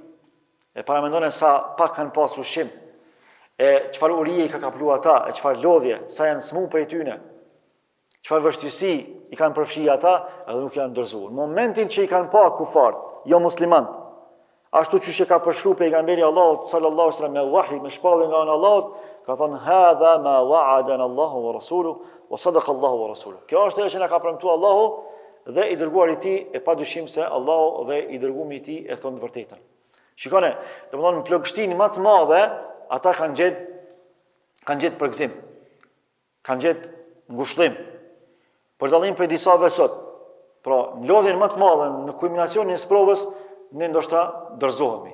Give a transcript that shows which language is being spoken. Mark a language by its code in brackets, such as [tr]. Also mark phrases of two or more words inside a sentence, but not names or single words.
[sq] E paramendoni sa pak kanë pas ushqim. E çfarë urije i ka kapluar ata, e çfarë lodhje, sa janë smu prej tyne. Çfarë vështirësi i kanë përfshi ata, edhe nuk janë ndërzuar. Në momentin që i kanë pa kufart, jo musliman, ashtu që ka përshkruar pejgamberi Allahut [ar] صلى الله عليه وسلم [sq] me wahi, me shpallje nga Allahut, ka thënë: [ar] "هذا ما وعدنا الله ورسوله وصدق الله ورسوله." [sq] Kjo është ajo që na ka premtuar Allahu dhe i dërguari i tij, e padyshim se Allahu dhe i dërguari i tij e thonë të vërtetën. Shikoni, domethënë në plagështinë më të madhe ata kanë gjetë përgëzim, kanë gjetë ngushëllim. Për dallim për disave sot, pra në lodhjen më të madhe, në kulminacionin e sprovës, ne ndoshta dorëzohemi.